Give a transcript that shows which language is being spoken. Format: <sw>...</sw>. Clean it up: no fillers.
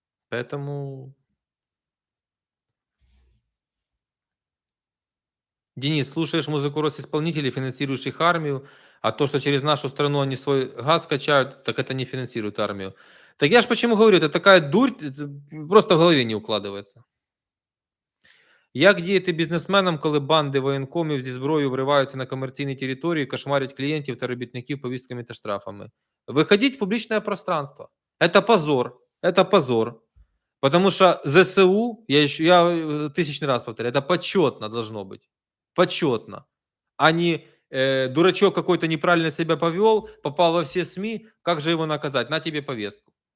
<ru>Поэтому… Денис, слушаешь музыку Росисполнителей, финансирующих армию, а то, что через нашу страну они свой газ качают, так это не финансирует армию. Так я ж почему говорю, это такая дурь, это просто в голове не укладывается.</ru> <uk>Як діяти бізнесменам, коли банди воєнкомів зі зброєю вриваються на комерційні території, кошмарять клієнтів та робітників повістками та штрафами?</uk> <ru>Выходить в публичное пространство. Это позор. Это позор. Потому что ЗСУ, я 1000 раз повторяю, это почетно должно быть. Почетно. А не дурачок какой-то неправильно себя повел, попал во все СМИ, как же его наказать? На тебе повестку.</ru>